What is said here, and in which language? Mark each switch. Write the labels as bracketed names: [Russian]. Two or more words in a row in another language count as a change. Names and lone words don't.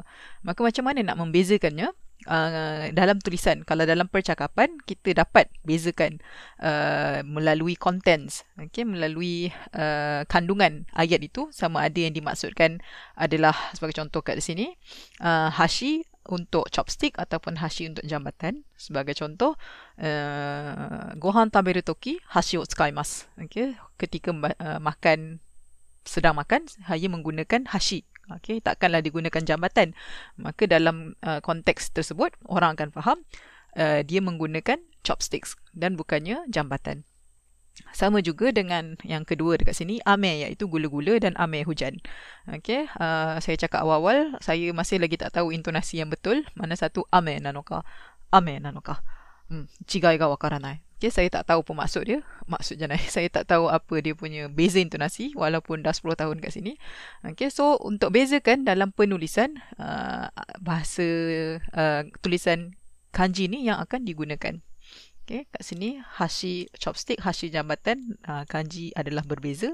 [Malay] Maka macam mana nak membezakannya? Dalam tulisan, kalau dalam percakapan kita dapat bezakan melalui contents, okay, melalui kandungan ayat itu, sama ada yang dimaksudkan adalah sebagai contoh kat sini hashi untuk chopstick ataupun hashi untuk jambatan. Sebagai contoh, [Japanese] ご飯食べる時箸を使います. [Malay] Okay, ketika sedang makan, saya menggunakan hashi. Okay, takkanlah digunakan jambatan. Maka dalam konteks tersebut, orang akan faham dia menggunakan chopsticks dan bukannya jambatan. Sama juga dengan yang kedua dekat sini, ame, iaitu gula-gula dan ame hujan. Okay, saya cakap awal-awal, saya masih lagi tak tahu intonasi yang betul. Mana satu [Japanese] 飴なのか、雨なのか. 違いが分からない. [Malay] Okay, saya tak tahu apa maksud dia. Maksudnya saya tak tahu apa dia punya beza intonasi walaupun dah 10 tahun kat sini. Okay, so untuk bezakan dalam penulisan bahasa tulisan kanji ni yang akan digunakan. Okay, kat sini hashi chopstick, hashi jambatan, kanji adalah berbeza.